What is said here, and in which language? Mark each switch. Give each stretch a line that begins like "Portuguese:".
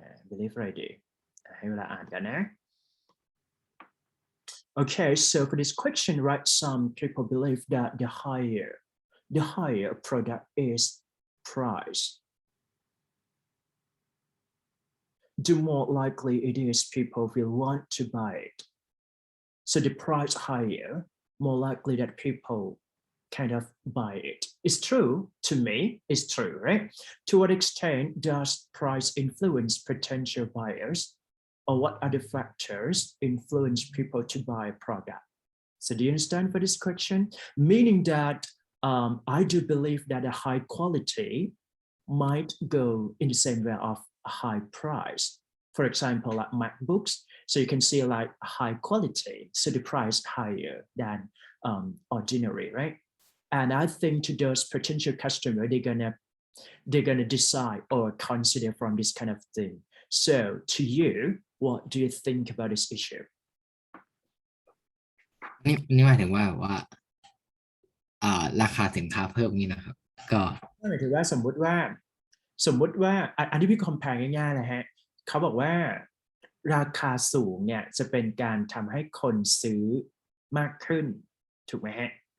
English: believe
Thai: อะไรดีให้เวลาอ่านกันนะ
English: okay so for this question right some people believe that the higher product is price the more likely it is people will want to buy it. So the price higher, more likely that people kind of buy it. It's true to me, it's true, right? To what extent does price influence potential buyers, or what other factors influence people to buy a product? So do you understand for this question? Meaning that I do believe that a high quality might go in the same way of a high price. For example, like MacBooks, so you can see like high quality, so the price higher than ordinary, right? And I think to those potential customers, they're gonna decide or consider from this kind of thing. So to you, what do you think about this issue?
Thai: นี่หมายถึงว่าราคาสินค้าเพิ่มนี้นะครับก็ หมายถึงว่าสมมุติว่าอันนี้พี่คอมแพร์ง่ายๆนะฮะเขาบอกว่าราคาสูงเนี่ยจะเป็นการทำให้คนซื้อมากขึ้นถูกไหมฮะ